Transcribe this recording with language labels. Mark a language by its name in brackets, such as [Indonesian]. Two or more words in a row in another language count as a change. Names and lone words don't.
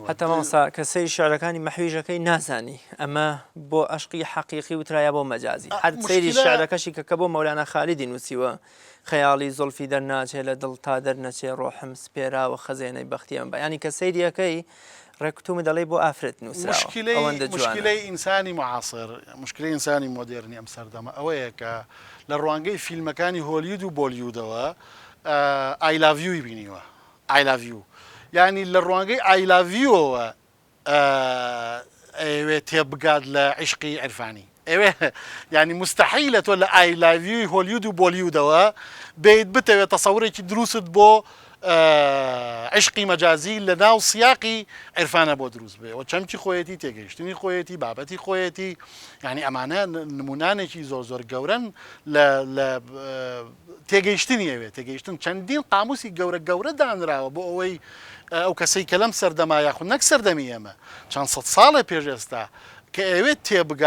[Central Kurdish] هەتا مامۆستا کە سەیری شعرەکانی مەحویژەکەی نازانی ئەمە بۆ عشقی حەقیقی وترایە بۆ مەجازی هەر سەیری شعرەکەشی کە بۆ مەولانە خالیدی نووسیوە خەیاڵی زولفی دەرناچێ لە دڵ تا دەرنەچێ ڕۆحم سپێراوە خەزێنەی بەختیەم بە ینی کە سەیریەکەی ڕێکوتومی دەڵێ بۆ ئافرەت نووسراوە مشکلەی ئینسانی معاصر مشکلەی ئینسانی مۆدێرنی ئەم سەردەمە ئەوەیە کە لە ڕوانگەی فیلمەکانی هۆلیود و بۆلیودەوە [English] I love you [Central Kurdish] بینیوە [English] I love you [Central Kurdish] ینی لە ڕوانگەی [English] I love you [Central Kurdish] ئەوێ تێبگات لە عشقی عرفانی ئێوێ ینی مستحیلە تۆ لە ئایلاوی هۆلیود و بۆلیودەوە بێت بتەوێت تەسەورێکی دروست بۆ عشقی مەجازی لە ناو سیاقی عرفانە بۆ دروست بێ و چەمکی خۆیەتی تێگەیشتنی خۆیەتی بابەتی خۆیەتی ینی ئەمانە نمونانێکی زۆر گەورن لە تێگەیشتنی ئەوێت تێگەیشتن چەندین قاموسی گەورە دانراوە بۆ ئەوەی ئەو کەسەی کە لەم سەردەما یاخود نەک سەردەمی ئێمە چەند سەد ساڵە پێشێستا کە ئەوێت تێبگا